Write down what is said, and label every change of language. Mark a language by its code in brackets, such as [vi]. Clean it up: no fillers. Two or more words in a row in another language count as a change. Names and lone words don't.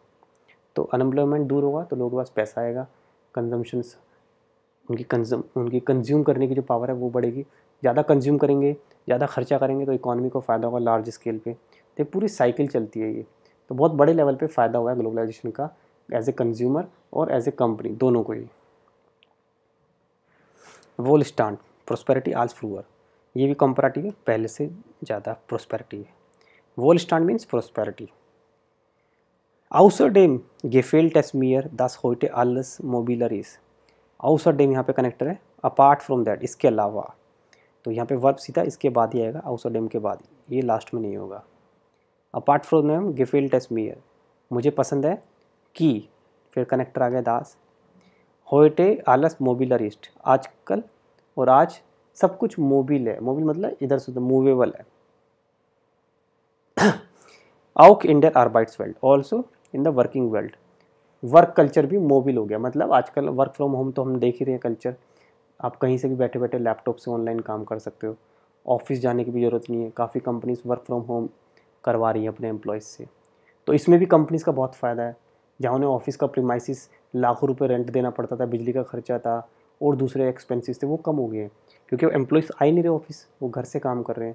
[hi] तो अनएम्प्लॉयमेंट दूर होगा तो लोगों के पास पैसा आएगा, कंजम्पशंस, उनकी कंज्यूम करने की जो पावर है वो बढ़ेगी, ज़्यादा कंज्यूम करेंगे, ज़्यादा खर्चा करेंगे तो इकॉनमी को फ़ायदा होगा [en] large scale [hi] पे, तो पूरी साइकिल चलती है ये। तो बहुत बड़े लेवल पे फ़ायदा हुआ है ग्लोबलाइजेशन का [en] as a consumer [hi] और [en] as a company [hi] दोनों को ही। [de] Wohlstand [hi] प्रोस्पेरिटी [de] als früher, [hi] ये भी कंपैरेटिव है, पहले से ज़्यादा प्रोस्पेरिटी है। [de] Wohlstand [en] means prosperity. [de] Außerdem gefällt es mir, dass heute alles mobiler ist। [hi] Außerdem यहाँ पे कनेक्टर है, [en] apart from that, [hi] इसके अलावा। तो यहाँ पे वर्ब सीधा इसके बाद ही आएगा, außerdem के बाद, ये लास्ट में नहीं होगा। [en] apart from them [de] gefällt es mir, [hi] मुझे पसंद है कि, फिर कनेक्टर आ गया दास। [de] heute alles mobiler ist, [hi] आजकल और आज सब कुछ मोबिल है। मोबिल मतलब इधर से उधर मूवेबल है। [de] Auch in der Arbeitswelt, also [en] in the working world, work culture [hi] भी मोबिल हो गया। मतलब आजकल [en] work from home [hi] तो हम देख ही रहे हैं कल्चर, आप कहीं से भी बैठे बैठे लैपटॉप से ऑनलाइन काम कर सकते हो, ऑफिस जाने की भी ज़रूरत नहीं है। काफ़ी कंपनीज [en] work from home [hi] करवा रही है अपने एम्प्लॉयज़ से। तो इसमें भी कंपनीज़ का बहुत फ़ायदा है। जहाँ उन्हें ऑफिस का प्रीमाइसिस लाखों रुपये रेंट देना पड़ता था, बिजली का खर्चा था और दूसरे एक्सपेंसेस थे, वो कम हो गए हैं क्योंकि एम्प्लॉयज़ आ ही नहीं रहे ऑफिस, वो घर से काम कर रहे हैं।